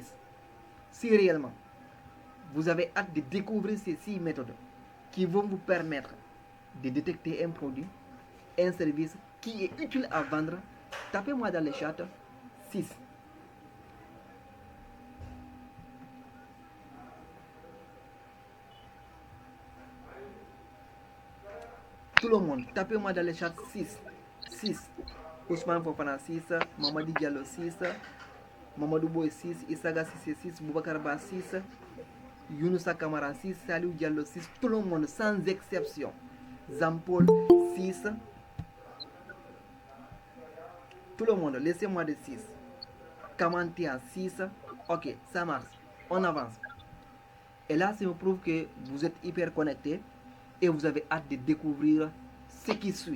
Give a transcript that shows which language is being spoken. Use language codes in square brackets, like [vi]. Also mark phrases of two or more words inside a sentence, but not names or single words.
[fr] Si réellement vous avez hâte de découvrir ces 6 méthodes qui vont vous permettre de détecter un produit, un service qui est utile à vendre, tapez-moi dans le chat 6. Tout le monde, tapez-moi dans le chat 6. 6. Ousmane Fofana 6, Mamadi Diallo 6, Mamadou Boy 6, Isaga 6, Boubacar Ba 6, Younousa Kamara 6, Salou Diallo 6, tout le monde sans exception. Zampol 6. Tout le monde, laissez-moi de 6. Kamantia 6. Ok, ça marche. On avance. Et là, ça me prouve que vous êtes hyper connecté et vous avez hâte de découvrir ce qui suit.